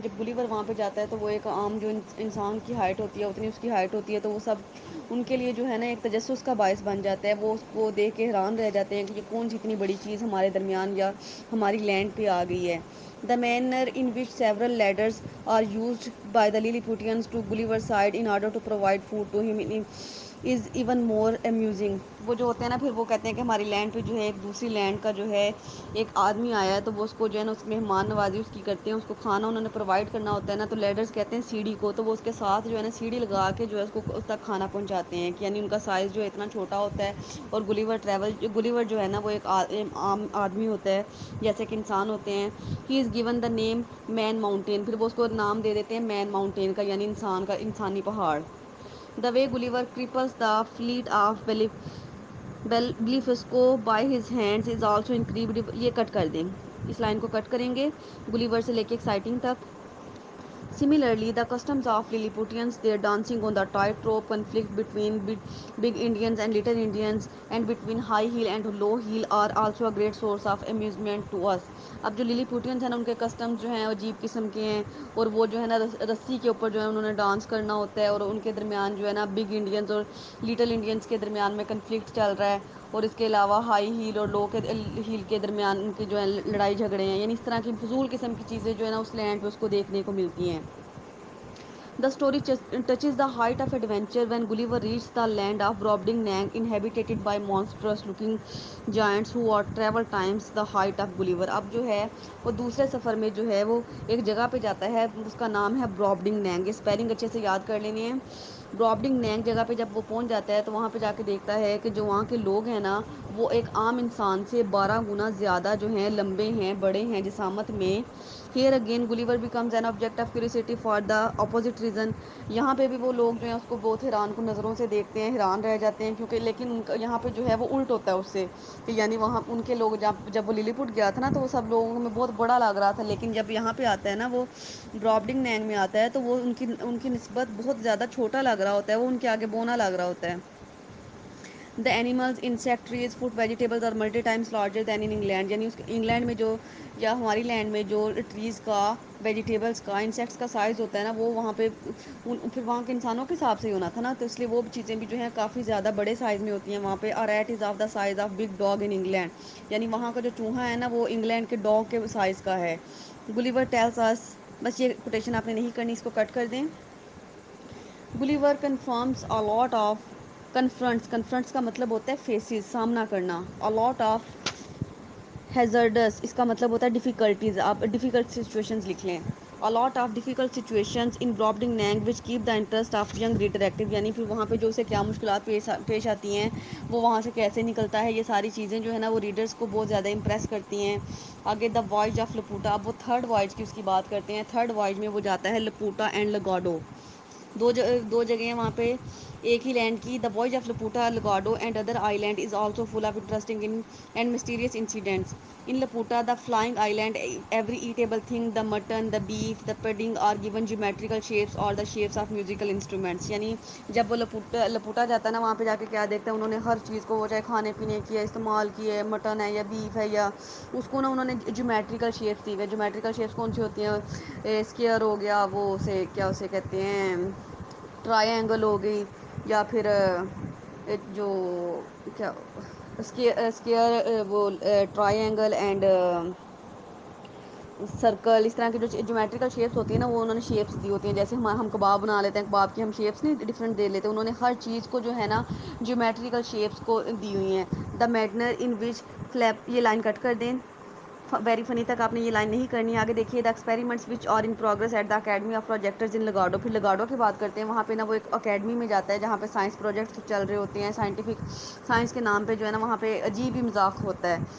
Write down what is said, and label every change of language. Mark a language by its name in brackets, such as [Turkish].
[Urdu] جب گلیور وہاں پہ جاتا ہے تو وہ ایک عام جو انسان کی ہائٹ ہوتی ہے اتنی اس کی ہائٹ ہوتی ہے، تو وہ سب ان کے لیے جو ہے نا ایک تجسس کا باعث بن جاتا ہے. وہ اس کو دیکھ کے حیران رہ جاتے ہیں کہ یہ کون سی اتنی بڑی چیز ہمارے درمیان یا ہماری لینڈ پہ آ گئی ہے. [English] The manner in which several ladders are used by the Lilliputians to Gulliver side in order to provide food to him is even more amusing. [Urdu] وہ جو ہوتے ہیں نا پھر وہ کہتے ہیں کہ ہماری لینڈ پہ جو ہے ایک دوسری لینڈ کا جو ہے ایک آدمی آیا ہے، تو وہ اس کو جو ہے نا اس مہمان نوازی اس کی کرتے ہیں، اس کو کھانا انہوں نے پرووائڈ کرنا ہوتا ہے نا. تو لیڈرز کہتے ہیں سیڑھی کو، تو وہ اس کے ساتھ جو ہے نا سیڑھی لگا کے جو ہے اس کو اس تک کھانا پہنچاتے ہیں. کہ یعنی ان کا سائز جو ہے اتنا چھوٹا ہوتا ہے. اور گلیور جو ہے نا وہ ایک عام آدمی ہوتا ہے جیسے کہ انسان ہوتے ہیں. [English] He is given the name man mountain. [Urdu] پھر وہ اس کو نام دے دیتے ہیں مین ماؤنٹین کا، یعنی انسان کا، انسانی پہاڑ. [English] The way Gulliver cripples the fleet of Blefuscu by his hands is also incredible. [Urdu] یہ کٹ کر دیں، اس لائن کو کٹ کریں گے. گلیور سے لے کے ایکسائٹنگ تک. [English] Similarly, the customs of Lilliputians, their dancing on the tightrope, conflict between big Indians and little Indians, and between high heel and low heel are also a great source of amusement to us. [Urdu] اب جو للی پوٹینس ہیں نا ان کے customs جو ہیں عجیب قسم کے ہیں، اور وہ جو ہے نا رسی کے اوپر جو ہے انہوں نے ڈانس کرنا ہوتا ہے، اور ان کے درمیان جو ہے نا بگ انڈینز اور لٹل انڈینس کے درمیان میں کنفلکٹ چل رہا ہے. اور اس کے علاوہ ہائی ہیل اور لو کے ہیل کے درمیان ان کی جو ہے لڑائی جھگڑے ہیں. یعنی اس طرح کی فضول قسم کی چیزیں جو ہے نا اس لینڈ پہ اس کو دیکھنے کو ملتی ہیں. [English] The story touches the height of adventure when Gulliver reached the land of Brobdingnag, inhabited by monstrous-looking giants who are travel times the height of Gulliver. [Urdu] اب جو ہے وہ دوسرے سفر میں جو ہے وہ ایک جگہ پہ جاتا ہے، اس کا نام ہے برابڈنگنیگ. یہ اسپیلنگ اچھے سے یاد کر لینی ہے. برابڈنگنیگ جگہ پہ جب وہ پہنچ جاتا ہے تو وہاں پہ جا کے دیکھتا ہے کہ جو وہاں کے لوگ ہیں نا وہ ایک عام انسان سے 12 گنا زیادہ جو ہیں لمبے ہیں، بڑے ہیں جسامت میں. [English] Here again Gulliver becomes an object of curiosity for the opposite reason. [Urdu] یہاں پہ بھی وہ لوگ جو ہیں اس کو بہت حیران کن نظروں سے دیکھتے ہیں، حیران رہ جاتے ہیں، کیونکہ لیکن ان کا یہاں پہ جو ہے وہ الٹ ہوتا ہے اس سے. کہ یعنی وہاں ان کے لوگ جب وہ للی پوٹ گیا تھا نا تو وہ سب لوگوں میں بہت بڑا لگ رہا تھا، لیکن جب یہاں پہ آتا ہے نا وہ برابڈنگ میں آتا ہے تو وہ ان کی نسبت بہت زیادہ چھوٹا لگ رہا ہوتا ہے، وہ ان کے آگے بونا لگ رہا ہوتا ہے. [English] The animals, insect, trees, food, vegetables are multi times larger than in England. [Urdu] یعنی انگلینڈ میں جو یا ہماری لینڈ میں جو ٹریز کا، ویجیٹیبلس کا، انسیکٹس کا سائز ہوتا ہے نا وہ وہاں پہ پھر وہاں کے انسانوں کے حساب سے ہی ہونا تھا نا، تو اس لیے وہ چیزیں بھی جو ہیں کافی زیادہ بڑے سائز میں ہوتی ہیں وہاں پہ. [English] A rat is of the size of big dog in England. [Urdu] یعنی وہاں کا جو چوہا ہے نا وہ انگلینڈ کے ڈاگ کے سائز کا ہے. [English] Gulliver tells us. [Urdu] بس یہ کوٹیشن آپ نے نہیں کرنی، اس کو کٹ کر دیں. [English] Gulliver confirms a lot of confronts [Urdu] کا مطلب ہوتا ہے فیسز، سامنا کرنا. [English] A lot of [Urdu] ہیزرڈس اس کا مطلب ہوتا ہے ڈیفیکلٹیز. آپ ڈیفیکلٹ سچویشنز لکھ لیں. [English] A lot of difficult situations in broadening Nang which keep the interest of young reader active. [Urdu] یعنی پھر وہاں پہ جو اسے کیا مشکلات پیش آتی ہیں, وہ وہاں سے کیسے نکلتا ہے, یہ ساری چیزیں جو ہے نا وہ ریڈرس کو بہت زیادہ امپریس کرتی ہیں. آگے [English] the voyage of Laputa, [Urdu] اب وہ تھرڈ وائج کی اس کی بات کرتے ہیں. تھرڈ وائج میں وہ جاتا ہے لپوٹا اینڈ لگاڈو. دو جگہیں ہیں وہاں پہ ایک ہی لینڈ کی. [English] The voyage of Laputa Lagado and other island is also full of interesting and mysterious incidents. In Laputa, the flying island, every eatable thing, the mutton, the beef, the pudding are given geometrical shapes or the shapes of musical instruments. [Urdu] یعنی جب وہ لپوٹا جاتا ہے نا, وہاں پہ جا کے کیا دیکھتا ہے, انہوں نے ہر چیز کو, وہ چاہے کھانے پینے کی ہے استعمال کی ہے, مٹن ہے یا بیف ہے, یا اس کو نا انہوں نے جیومیٹریکل شیپس دی ہوئے. جیومیٹریکل شیپس کون سی ہوتی ہیں؟ اسکیئر ہو گیا, وہ اسے کیا اسے کہتے ہیں, ٹرائی اینگل ہو گئی, یا پھر جو کیا اسکیئر وہ ٹرائی اینگل اینڈ سرکل, اس طرح کی جو جیومیٹریکل شیپس ہوتی ہیں نا, وہ انہوں نے شیپس دی ہوتی ہیں. جیسے ہم کباب بنا لیتے ہیں, کباب کی ہم شیپس نہیں ڈفرینٹ دے لیتے, انہوں نے ہر چیز کو جو ہے نا جیومیٹریکل شیپس کو دی ہوئی ہیں. [English] the manner in which flap, [Urdu] یہ لائن کٹ کر دیں, ویری فنی تک آپ نے یہ لائن نہیں کرنی. آگے دیکھیے [English] The experiments which are in progress at the academy of projectors in Lagado. [Urdu] پھر لگاڈو کی بات کرتے ہیں, وہاں پہ نا وہ ایک اکیڈمی میں جاتا ہے جہاں پہ سائنس پروجیکٹس چل رہے ہوتے ہیں. سائنس کے نام پہ جو ہے نا وہاں پہ عجیب ہی مذاق ہوتا ہے.